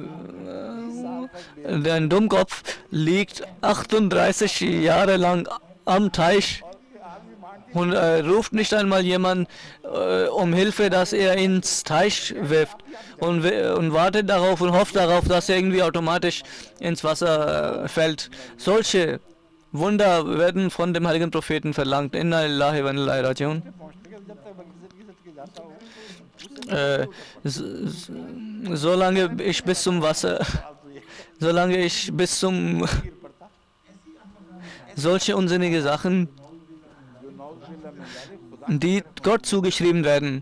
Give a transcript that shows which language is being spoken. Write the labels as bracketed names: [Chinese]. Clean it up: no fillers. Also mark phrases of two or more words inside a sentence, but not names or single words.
[German] Ein Dummkopf liegt 38 Jahre lang am Teich und ruft nicht einmal jemand um Hilfe, dass er ins Teich wirft und wartet darauf und hofft darauf, dass er irgendwie automatisch ins Wasser fällt. Solche Wunder werden von dem heiligen Propheten verlangt. [Arabic] إنا لله وإنا إليه راجعون. [German] Solange ich bis zum Wasser, solche unsinnige Sachen, die Gott zugeschrieben werden.